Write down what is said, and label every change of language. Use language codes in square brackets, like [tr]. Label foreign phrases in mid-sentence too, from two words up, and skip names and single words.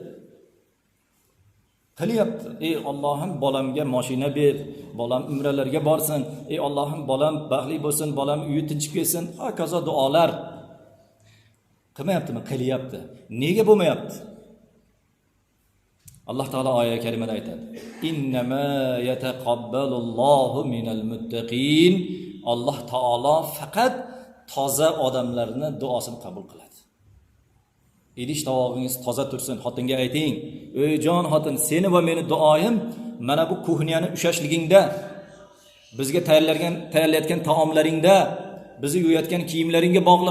[uz] Ey Allohim bolamga mashina ber, bolam umralarga borsin. Ey Allohim bolam baxtli bo'lsin, bolam uyi tinchib kelsin. Hokazo duolar qilmayaptimi? Qilyapti. Nega bo'lmayapti? Allah Taala oyat karimada aytadi. [ar] إنما يتقبل الله من المتقين. [uz] Allah Taala faqat toza odamlarni duosini qabul qiladi. Idish tavog'ingiz toza tursin, xotinga ayting, "Ey jon xotin, seni va meni duoyim mana bu kuhniyani ushashligingda, bizga tayyorlayotgan taomlaringda, bizni yuyatgan kiyimlaringga bog'liq.